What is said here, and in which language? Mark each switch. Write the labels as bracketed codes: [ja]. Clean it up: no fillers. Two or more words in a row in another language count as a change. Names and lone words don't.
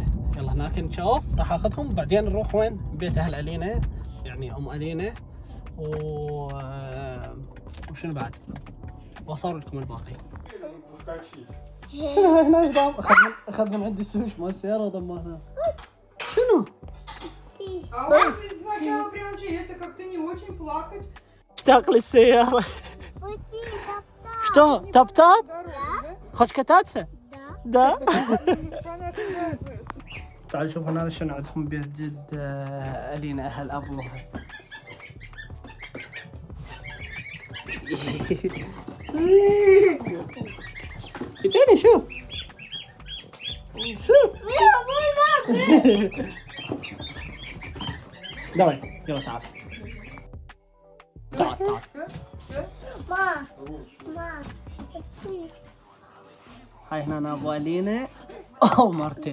[ar] يلا هناك نشوف، راح اخذهم بعدين نروح وين؟ بيت اهل الينا، يعني ام الينا وشنو بعد؟ واصور لكم الباقي. شنو هنا نظام؟ اخذ من عندي السويش مال السياره وضمناه. شنو؟ [ru] А он сначала прям это как-то не очень плакать. [ar] اشتاق للسياره. [ru] Что? Тап-тап? Хочешь кататься? Да. [ar] تعالوا شوفوا هنا شنو عندهم بيت جد الينا اهل ابوها. تاني شوف давай يلا تعال هاي هنا ابو الينا مرتين.